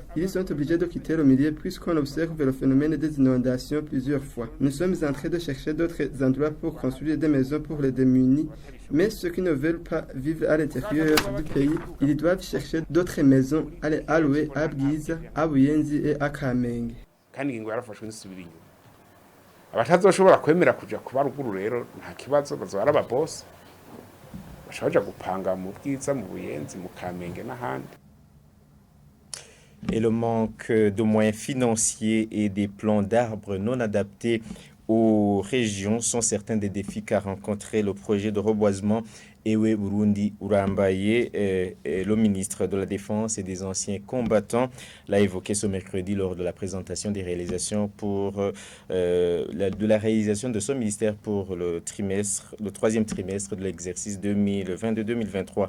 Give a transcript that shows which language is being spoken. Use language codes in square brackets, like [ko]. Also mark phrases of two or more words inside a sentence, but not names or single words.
[fr] Ils sont obligés de quitter le milieu puisqu'on observe le phénomène des inondations plusieurs fois. Nous sommes en train de chercher d'autres endroits pour construire des maisons pour les démunis. Mais ceux qui ne veulent pas vivre à l'intérieur du pays, ils doivent chercher d'autres maisons à les allouer à Bwiza, à Buyenzi et à Kamenge. [rn] abatazoshobora kwemera kuja kuba ruguru rero nta kibazo bazora ababosi bashaje gupanga mu Bwiza mu Buyenzi mu Kamenge n'ahandi. [fr] Et le manque de moyens financiers et des plans d'arbres non adaptés aux régions sont certains des défis qu'a rencontré le projet de reboisement Ewe Burundi Urambaye. Le ministre de la Défense et des anciens combattants l'a évoqué ce mercredi lors de la présentation des réalisations de la réalisation de ce ministère pour le troisième trimestre de l'exercice 2022-2023.